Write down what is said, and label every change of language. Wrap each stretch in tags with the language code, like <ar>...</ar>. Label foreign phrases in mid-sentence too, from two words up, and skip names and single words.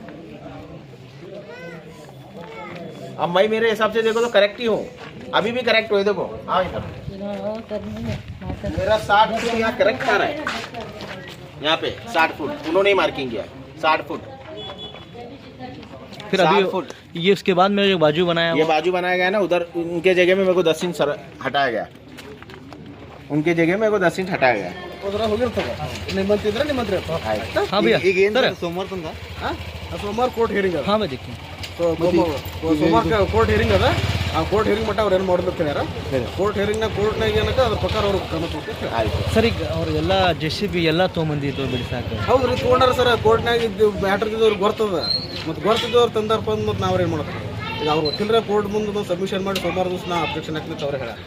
<hi>अब मैं मेरे हिसाब से देखो तो करेक्ट ही हूँ अभी भी करेक्ट हुए देखो हाँ इधर मेरा 60 फुट यहाँ करेक्ट आ रहा है यहाँ पे 60 फुट उन्होंने ही मार्किंग किया 60 फुट फिर अभी ये उसके बाद में जो बाजू बनाया ये बाजू बनाया गया ना उधर उनके जगह में मेरे को 10 इंच हटाया गया उनके जगह में मेरे को 10 इंच हटाया गया</hi> <kn>ಹೋದ್ರ ಹೋಗಿರ್ತದೆ ನಿಮ್ಮಂತಿದ್ರೆ ನಿಮ್ಮಂತ್ರಿ</kn> <hi>हाँ भैया सर</hi> <kn>ಸೋಮವಾರ ತಂದ ಸೋಮವಾರ</kn> <en>court hearing</en> <kn>ಅದ</kn> <hi>हाँ मैं देखिए</hi> <kn>ಸೋಮವಾರ</kn> <en>court hearing</en> <kn>ಅದ ಆ</kn> <en>court hearing</en> <kn>ಮಟ್ಟ ಅವ್ರು ಏನು ಮಾಡೋದು ಹೇಳ್ಯಾರ ಕೋರ್ಟ್ ಹಿಯರಿಂಗ್ನಾಗ ಕೋರ್ಟ್ನಾಗ ಏನಕ್ಕ ಅದ್ರ ಪ್ರಕಾರ ಅವ್ರು ಕ್ರಮ ತಗೋಬೇಕು ಆಯ್ತು ಸರ್ ಈಗ ಅವರೆಲ್ಲ JCB ಎಲ್ಲ ತೊಗೊಂಬಂದಿದ್ದು ಬಿಡಿಸಾಕ ಹೌದ್ರಿ ತೊಗೊಂಡಾರ ಸರ್ ಕೋರ್ಟ್ನಾಗ ಇದ್ದು ಮ್ಯಾಟ್ರ್ ಇದ್ದವ್ರು ಗೊತ್ತದ ಮತ್ತು ಗೊತ್ತಿದ್ದವ್ರು ತಂದಾರಪ್ಪ ಅಂದ್ ಮತ್ತು ನಾವ್ರೇನು ಮಾಡೋದು ಈಗ ಅವ್ರು ವಕೀಲರ ಕೋರ್ಟ್ ಮುಂದೆ ಸಬ್ಮಿಷನ್ ಮಾಡಿ ಸೋಮವಾರ ದಿವಸ ನಾ ಅಬ್ಜೆಕ್ಷನ್ ಹಾಕ್ಲಿಕ್ಕೆ ಅವ್ರು ಹೇಳ</kn>